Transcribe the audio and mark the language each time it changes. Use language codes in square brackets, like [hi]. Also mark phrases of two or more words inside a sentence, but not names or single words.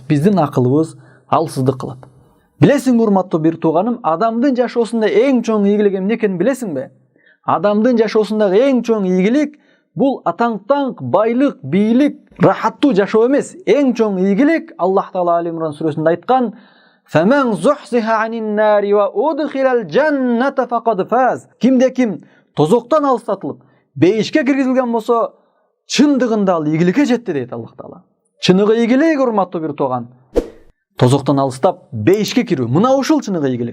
[ky] Биздин акылыбыз алсыздык кылат. Билесиңби, урматтуу бир тууганым, адамдын жашоосунда эң чоң ийгилик эмне экенин билесиңби? Адамдын жашоосундагы эң чоң ийгилик бул атаң-таң, байлык, бийлик, рахаттуу жашоо эмес. Эң чоң ийгилик Аллах Таала Али Имран сүрөсүндө айткан: [ar] "فمن زحزح عن النار وأدخل الجنة فقد فاز." [ky] Кимде-ким тозоктон алыстатылып, бейишке киргизилген болсо, чындыгында ал ийгиликке жетти дейт Аллах Таала. Чыныгы ийгилик, урматтуу бир тууган, тозоктон алыстап бейишке кирүү. Мына ушул чыныгы ийгилик.